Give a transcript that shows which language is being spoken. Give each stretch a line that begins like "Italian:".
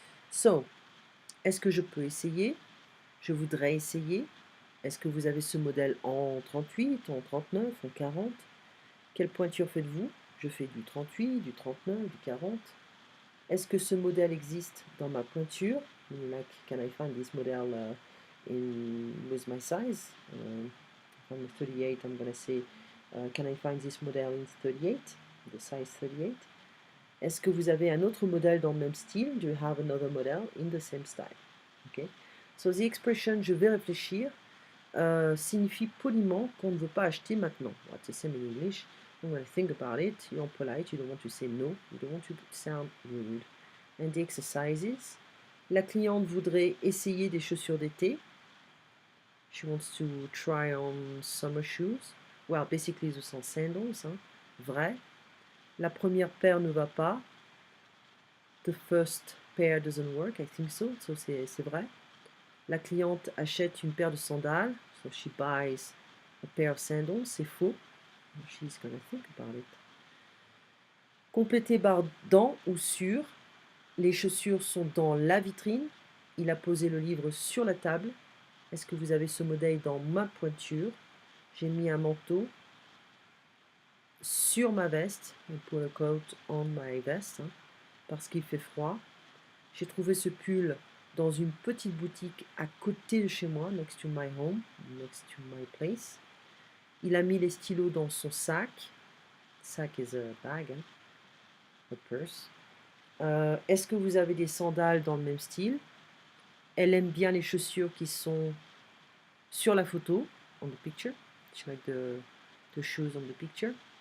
French: So, est-ce que je peux essayer? Je voudrais essayer. Est-ce que vous avez ce modèle en 38, en 39, en 40? Quelle pointure faites-vous? Je fais du 38, du 39, du 40. Est-ce que ce modèle existe dans ma pointure?
English: Like, can I find this model with my size? From 38, I'm going to say, can I find this model in 38? The size 38.
French: Est-ce que vous avez un autre modèle dans le même style?
English: Do you have another model in the same style? Okay. So the expression
French: je vais réfléchir signifie poliment qu'on ne veut pas acheter maintenant.
English: What's the same in English? I'm going to think about it. You're polite, you don't want to say no, you don't want to sound rude. And the exercises.
French: La cliente voudrait essayer des chaussures d'été.
English: She wants to try on summer shoes. Well, basically those are sandals, hein.
French: Vrai. La première paire ne va pas.
English: The first pair doesn't work, I think so.
French: So c'est vrai. La cliente achète une paire de sandales.
English: So she buys a pair of sandals.
French: C'est faux.
English: She's gonna think about it.
French: Compléter par dans ou sur. Les chaussures sont dans la vitrine. Il a posé le livre sur la table. Est-ce que vous avez ce modèle dans ma pointure? J'ai mis un manteau sur ma veste,
English: I put a coat on my vest,
French: hein, parce qu'il fait froid. J'ai trouvé ce pull dans une petite boutique à côté de chez moi,
English: next to my home, next to my place.
French: Il a mis les stylos dans son sac.
English: Sac is a bag, hein, a purse.
French: Est-ce que vous avez des sandales dans le même style? Elle aime bien les chaussures qui sont sur la photo,
English: on the picture. She like the shoes on the picture.